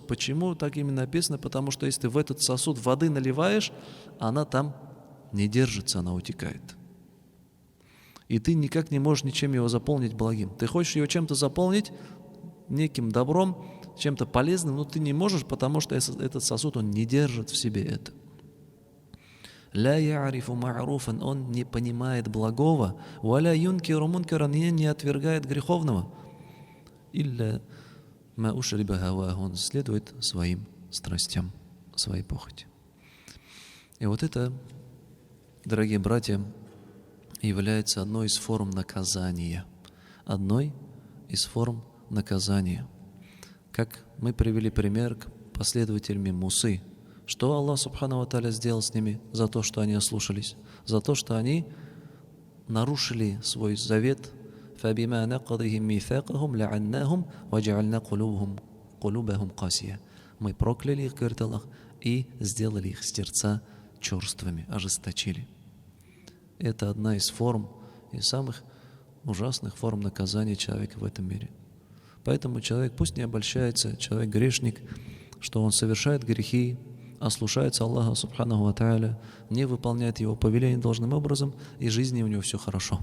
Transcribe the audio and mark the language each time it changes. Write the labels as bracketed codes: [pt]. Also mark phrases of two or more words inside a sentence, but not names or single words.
[ru] Почему так именно написано? Потому что если ты в этот сосуд воды наливаешь, она там не держится, она утекает. И ты никак не можешь ничем его заполнить благим. Ты хочешь его чем-то заполнить, неким добром, чем-то полезным, но ты не можешь, потому что этот сосуд, он не держит в себе это. [ar] «لا يعرف معروفا», [ru] он не понимает благого, [ar] «ولا ينكر منكرا», [ru] не отвергает греховного. [ar] «إلا ما أشرب هواه», [ru] он следует своим страстям, своей похоти. И вот это, дорогие братья, является одной из форм наказания. Одной из форм наказания. Как мы привели пример к последователям Мусы. Что Аллах [ar] سبحانه وتعالى [ru] сделал с ними за то, что они ослушались? За то, что они нарушили свой завет. [ar] فَبِمَا نَقْضِهِمْ مِيثَاقَهُمْ لَعَنَّاهُمْ وَجَعَلْنَا قُلُوبَهُمْ قَاسِيَةً. [ru] Мы прокляли их, говорит Аллах, и сделали их сердца черствыми, ожесточили. Это одна из форм, из самых ужасных форм наказания человека в этом мире. Поэтому человек пусть не обольщается, человек грешник, что он совершает грехи, ослушается Аллаха [ar] سبحانه وتعالى, [ru] не выполняет его повеления должным образом, и в жизни у него все хорошо.